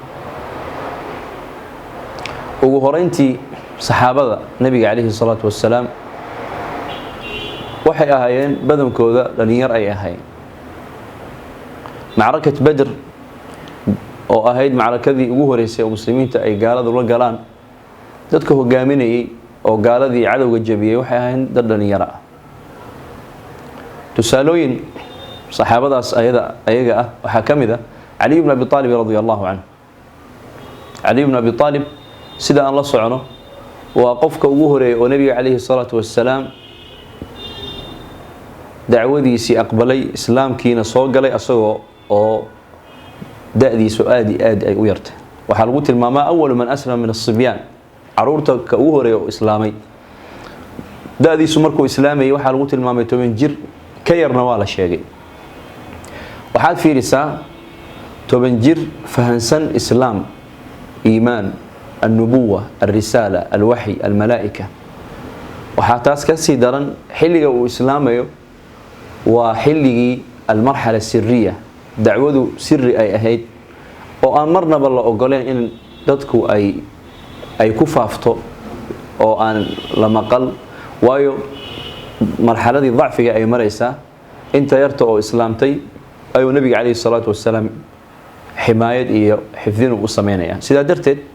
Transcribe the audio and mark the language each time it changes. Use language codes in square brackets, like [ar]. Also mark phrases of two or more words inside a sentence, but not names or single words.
[so] ugu horeyntii saxaabada nabiga [ar] عليه الصلاة والسلام [so] waxay ahaayeen badankooda dhalinyar ay ahaayeen macrakad badr oo ahayd macrakadii ugu horeysay oo muslimiinta ay gaalada la galaan dadka hogaaminayay oo gaaladii cadawga jabiyay waxay ahayn dad dhalinyaro ah tusaalooyin saxaabadaas ayaga ah waxa kamid ah Ali ibn Abi Talib [ar] رضي الله عنه [so] Ali ibn Abi Talib sida aan la socono waa qofka ugu horeeyay oo nabiga [ar] عليه الصلاة والسلام [so] dacwadiisii aqbalay islaamkiina soo galay asagoo oo da'diisu aad ay u yartay waxa lagu tilmaamaa [ar] أول من أسلم من الصبيان [so] caruurta ka ugu horeeyay oo islaamay da'diisu markuu islaamay waxa lagu tilmaamay 10 jir ka yarna waa la sheegay waxaad fiirisaa 10 jir fahansan islaam iimaan [ar] النبوة الرسالة الوحي الملائكة [so] waxa taas ka sii daran xilliga uu islaamayo waa xilligii [ar] المرحلة السرية [so] dacwadu sirri ay ahayd oo aan marnaba la ogoleen in dadku ay ku faafto oo aan la maqal waayo marxaladii dhacfiga ay maraysaa inta yarta oo islaamtay ayuu nabiga [ar] عليه الصلاة والسلام [so] himaayad iyo xifdin u sameynaya sida darteed